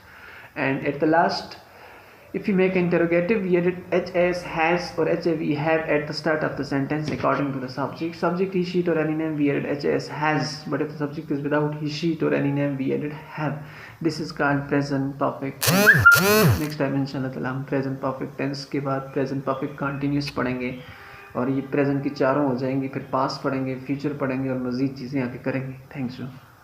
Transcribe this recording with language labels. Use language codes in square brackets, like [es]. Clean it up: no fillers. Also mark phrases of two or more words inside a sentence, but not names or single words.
[en] And at the last, if we make an interrogative, we added has or have at the start of the sentence according to the subject. Subject he, she, it or any name, we added has. But if the subject is without he, she, it or any name, we added have. This is called present perfect tense. Next time [ar] إن شاء الله تعالى [hi] हम [en] present perfect tense [hi] के बाद [en] present perfect continuous [hi] पढ़ेंगे, और ये प्रेजेंट की चारों हो जाएंगी। फिर पास्ट पढ़ेंगे, फ्यूचर पढ़ेंगे और मज़ीद चीज़ें आगे करेंगे। [en] thanks you.